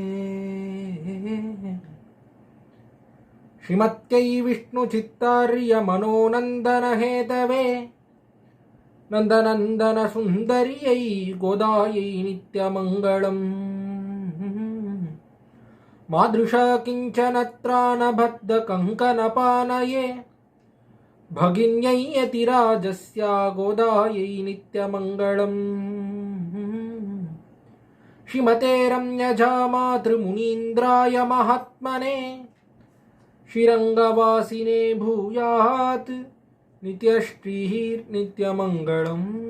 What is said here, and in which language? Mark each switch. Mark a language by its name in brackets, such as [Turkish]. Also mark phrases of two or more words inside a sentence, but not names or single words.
[Sanskrit] श्रीमत्यै विष्णु चित्तार्य मनोनन्दन हेतवे नन्दनन्दन सुन्दर्यै गोदायै नित्यमङ्गलम् मादृशा किञ्चनत्राणबद्ध कङ्कणपाणये भगिन्यै यतिराजस्या गोदायै नित्यमङ्गलम् श्रीमते रम्यजामातृमुनीन्द्राय महात्मने श्रीरङ्गवासिने भूयात् नित्यश्रीः नित्यमङ्गलम्.